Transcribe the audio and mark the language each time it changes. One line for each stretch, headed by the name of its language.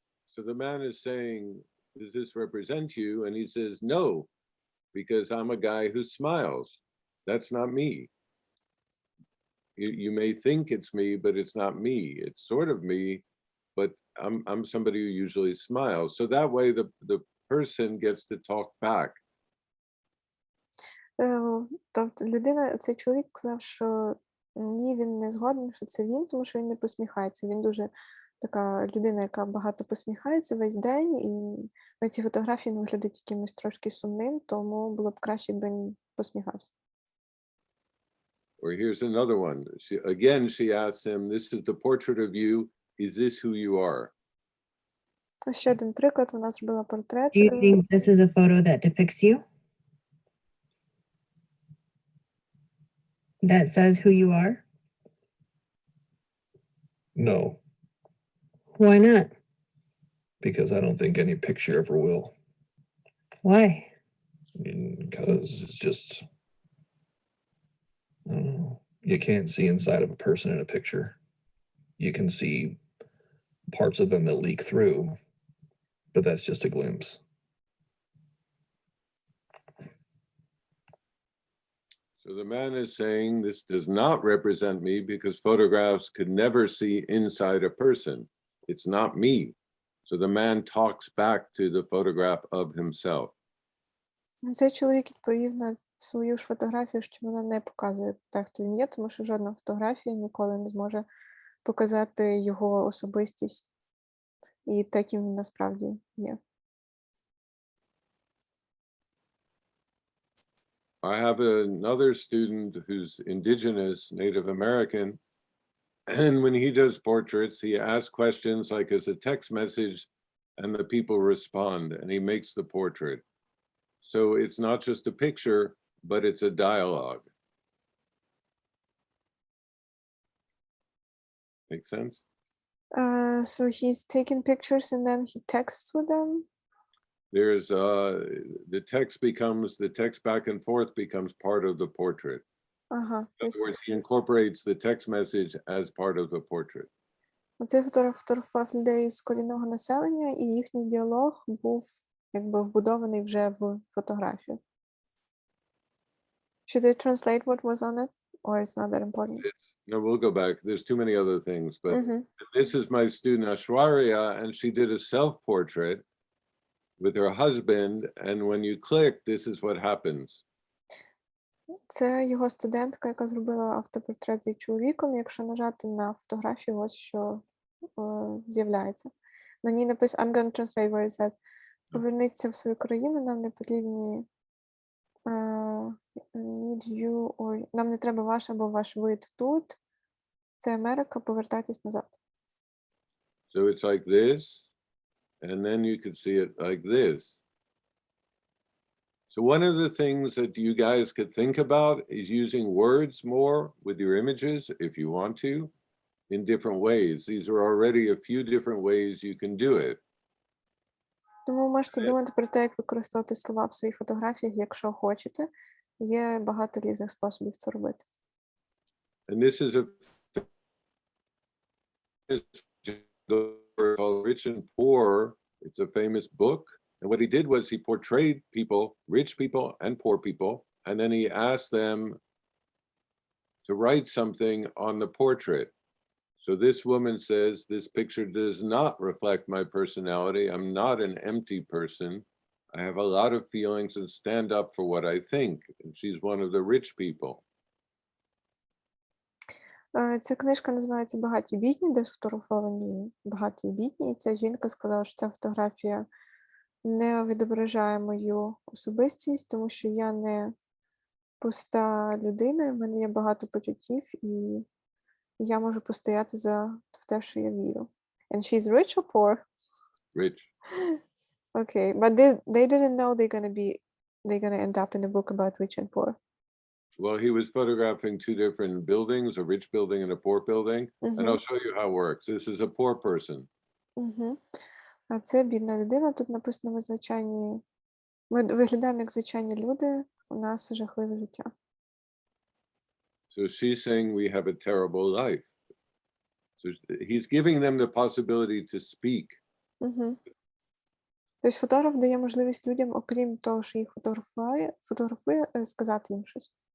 English: So the man is saying, does this represent you? And he says, no, because I'm a guy who smiles. That's not me. You may think it's me, but it's not me. It's sort of me, but I'm somebody who usually smiles. So that way the person gets to talk back.
Ukrainian: Тобто цей чоловік сказав, що ні, він не згоден, що це він, тому що він не посміхається. Він дуже така людина, яка багато посміхається весь день, і на цій фотографії він виглядить якимось трошки сумним, тому було б краще, якби він посміхався.
English: Or here's another one. She asks him, this is the portrait of you. Is this who you are?
Ukrainian: Ще один приклад, вона зробила портрет.
English: Do you think this is a photo that depicts you? That says who you are? No, Why not? because I don't think any picture ever will. Why? Because it's just, I don't know. You can't see inside of a person in a picture. You can see parts of them that leak through, but that's just a glimpse. So the man is saying this does not represent me because photographs could never see inside a person. It's not me. So the man talks back to the photograph of himself.
Ukrainian: Цей чоловік відповів на свою ж фотографію, що вона не показує те, хто він є, тому що жодна фотографія ніколи не зможе показати його особистість і те, ким він насправді є.
English: I have another student who's indigenous, Native American, and when he does portraits, he asks questions like as a text message and the people respond and he makes the portrait. So it's not just a picture, but it's a dialogue. Make sense? So he's taking pictures and then he texts with them. There's the text back and forth becomes part of the portrait. Ага. In other words, he incorporates the text message as part of the portrait.
Ukrainian: Цей фотограф фотографував людей з корінного населення, і їхній діалог був якби вбудований вже в фотографію.
English: Should I translate what was on it, or it's not that important? No, we'll go back. There's too many other things, but this is my student Ashwarya, and she did a self-portrait with her husband, and when you click, this is what happens.
Ukrainian: Це його студентка, яка зробила автопортрет зі чоловіком. Якщо нажати на фотографію, ось що з'являється. На ній написано,
English: I'm going to translate where it says,
Ukrainian: поверніться в свою країну, нам не потрібні
English: need you,
Ukrainian: or нам не треба ваш або ваш вид тут. Це Америка, повертайтесь назад.
English: So it's like this, and then you could see it like this. So one of the things that you guys could think about is using words more with your images, if you want to, in different ways. These are already a few different ways you can do it.
Ukrainian: Тому ви можете думати про те, як використовувати слова в своїх фотографіях, якщо хочете. Є багато різних способів це робити.
English: And this is a called Ritchin. It's a famous book. And what he did was he portrayed people, rich people and poor people, and then he asked them to write something on the portrait. So this woman says, this picture does not reflect my personality. I'm not an empty person. I have a lot of feelings and stand up for what I think. And she's one of the rich people.
Ukrainian: Ця книжка називається «Багаті і бідні», де сфотографовані багаті і бідні. І ця жінка сказала, що ця фотографія не відображає мою особистість, тому що я не пуста людина, в мене є багато почуттів, і я можу постояти за те, що я вірю.
English: And she's rich or poor? Rich. Okay, but they didn't know they're gonna end up in a book about rich and poor. Well, he was photographing two different buildings, a rich building and a poor building. And I'll show you how it works. This is a poor person.
Ukrainian: А це бідна людина. Тут написано ми виглядаємо як звичайні люди, у нас жахливе життя.
English: So she's saying we have a terrible life. So he's giving them the possibility to speak.
Ukrainian: Тобто фотограф дає можливість людям, окрім того, що їх фотографує, сказати їм щось.